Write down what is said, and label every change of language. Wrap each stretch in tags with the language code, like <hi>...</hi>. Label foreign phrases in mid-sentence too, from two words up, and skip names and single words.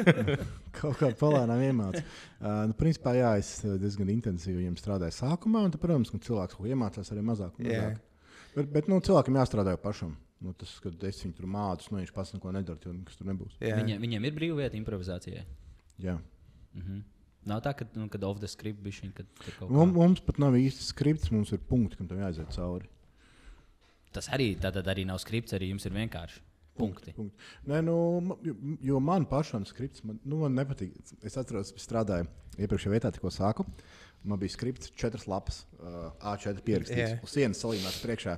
<lv>Principā, es diezgan intensīvi viņiem strādāju sākumā, un, protams, ka cilvēks kaut ko iemācās arī mazāk. Bet cilvēkam jāstrādā pašam. Tas, kad es viņu tur mācu, viņš pats neko nedara, jo nekas tur nebūs. Viņiem ir brīva vieta improvizācijai? Jā. Nav tā, kad</lv> <en>off the script</en> <lv>bišķiņ, kad kaut kā... Mums pat nav īsti skripts, mums ir punkti, kam tam jāaiziet cauri. Tas arī, tātad arī nav skripts, arī jums ir vienkārši punkti. Nē, jo man pašam skripts, man nepatīk. Es atceros, es strādāju iepriekšējā vietā, tikko sāku. Man bija skripts 4 lapas, A4 pierakstīts, uz sienas salīmēts priekšā.</lv>